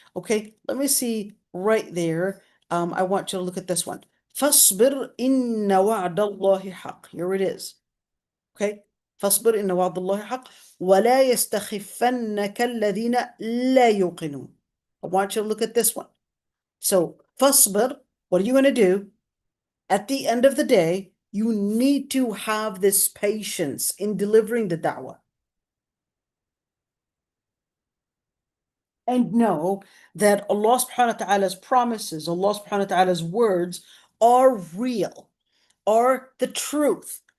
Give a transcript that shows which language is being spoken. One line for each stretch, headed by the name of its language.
English: Okay, let me see right there. I want you to look at this one.
Arabic: فاصبر إن وعد الله حق.
English: Here it is.
Arabic: Okay, فاصبر إن وعد الله حق ولا يستخفنك الذين لا يوقنون.
English: I want you to look at this one. So فاصبر, what are you going to do? At the end of the day, you need to have this patience in delivering the da'wah. And know that Allah subhanahu wa ta'ala's promises, Allah subhanahu wa ta'ala's words are real, are the truth.